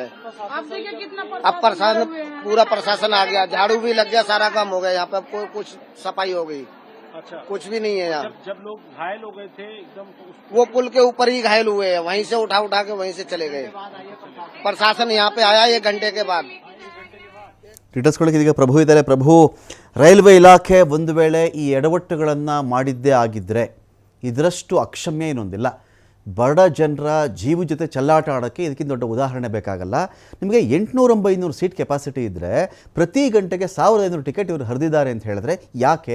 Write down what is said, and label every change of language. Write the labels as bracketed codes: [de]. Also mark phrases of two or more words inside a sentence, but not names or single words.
[hi] अब प्रशासन, पूरा प्रशासन आ गया, झाड़ू भी लग गया, सारा काम हो गया यहाँ पे। अब कोई कुछ सफाई हो गई। अच्छा, कुछ भी नहीं है यहाँ। जब लोग घायल हो गए थे एकदम, वो पुल के ऊपर ही घायल हुए हैं, वहीं से उठा के वहीं से चले गए। प्रशासन यहाँ पे आया 1 घंटे के बाद। [kn] ಟ್ವೀಟರ್ಸ್ಗಳಿಗೆ ಇದೀಗ ಪ್ರಭು ಇದ್ದಾರೆ. ಪ್ರಭು, ರೈಲ್ವೆ ಇಲಾಖೆ ಒಂದು ವೇಳೆ ಈ ಎಡವಟ್ಟುಗಳನ್ನು ಮಾಡಿದ್ದೇ ಆಗಿದ್ದರೆ ಇದರಷ್ಟು ಅಕ್ಷಮ್ಯ ಇನ್ನೊಂದಿಲ್ಲ. ಬಡ ಜನರ ಜೀವ ಜೊತೆ ಚೆಲ್ಲಾಟ ಆಡೋಕ್ಕೆ ಇದಕ್ಕಿಂತ ದೊಡ್ಡ ಉದಾಹರಣೆ ಬೇಕಾಗಲ್ಲ. ನಿಮಗೆ 800-900 [en] seat capacity [kn] ಇದ್ದರೆ ಪ್ರತಿ ಗಂಟೆಗೆ 1500 ಟಿಕೆಟ್ ಇವರು ಹರಿದಿದ್ದಾರೆ ಅಂತ ಹೇಳಿದ್ರೆ ಯಾಕೆ?